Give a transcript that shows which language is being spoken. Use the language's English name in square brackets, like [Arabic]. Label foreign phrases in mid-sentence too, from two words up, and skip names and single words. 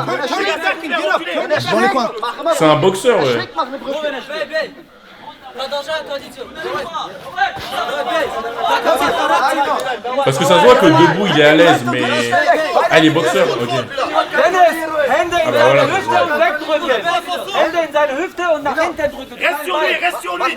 [French] Dans les coins. C'est un boxeur, ouais. Parce que ça se voit que debout il est à l'aise, mais... Ah, il est boxeur, ok. Ah bah voilà, ça se voit. [German] Hände in seine Hüfte und nach hinten drücken. [French] Reste sur lui, reste sur lui.